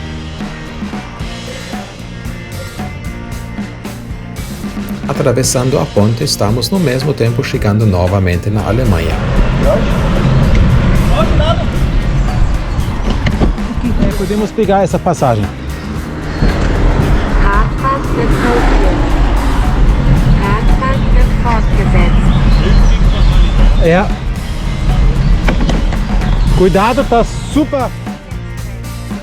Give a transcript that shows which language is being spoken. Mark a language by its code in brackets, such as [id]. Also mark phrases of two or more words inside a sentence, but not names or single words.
[pt] Atravessando a ponte, estamos no mesmo tempo chegando novamente na Alemanha. Podemos pegar essa passagem. [de] Radfahrt wird pausiert. Radfahrt wird fortgesetzt. [pt] É. Cuidado, tá super.